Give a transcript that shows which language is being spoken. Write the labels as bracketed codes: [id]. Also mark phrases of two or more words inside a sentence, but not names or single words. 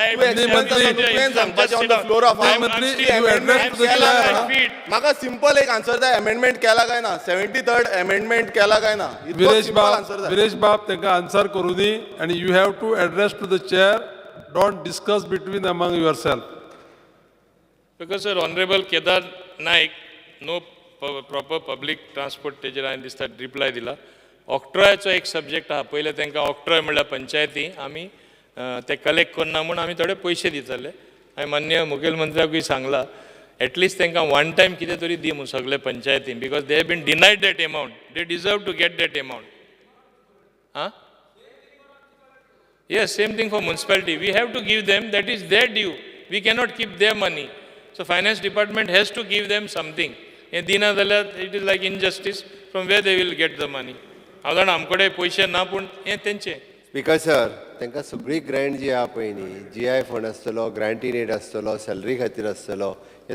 [kok] म्हाका सिंपल एक आन्सर जाय अमेंडमेंट केला काय ना 73rd अमेंडमेंट केला काय ना विरेश बाब तांकां आन्सर करू दी आनी [en] you have to address to the chair don't discuss between among yourself because sir Honourable Kedar Naik no proper public transport [kok] तेजेर हांवें दिसता रिप्लाय दिला ऑक्ट्रॉयाचो एक सब्जेक्ट आहा पयले तांकां ऑक्ट्रॉय म्हणल्यार पंचायती आमी ते कलेक्ट करना म्हूण आमी थोडे पयशे दिताले हांवें मान्य मुखेलमंत्र्याकूय सांगला एटलिस्ट तांकां [en] one time [kok] कितें तरी दी म्हूण सगळे पंचायतीन [en] because they have been denied that amount they deserve to get that amount [kok] आं [en] yes same thing for municipality we have to give them that is their due we cannot keep their money so finance department has to give them something [kok] हें दिना जाल्यार [en] it is like injustice from where they will get the money [kok] हांव जाणा आमकडे पयशे ना पूण हें तेंचें स्पीकर सर तांकां सगळी ग्रँट जी आहा पळय न्ही GI फंड आसतलो [en] grant in aid [kok] आसतलो सॅलरी खातीर आसतलो हे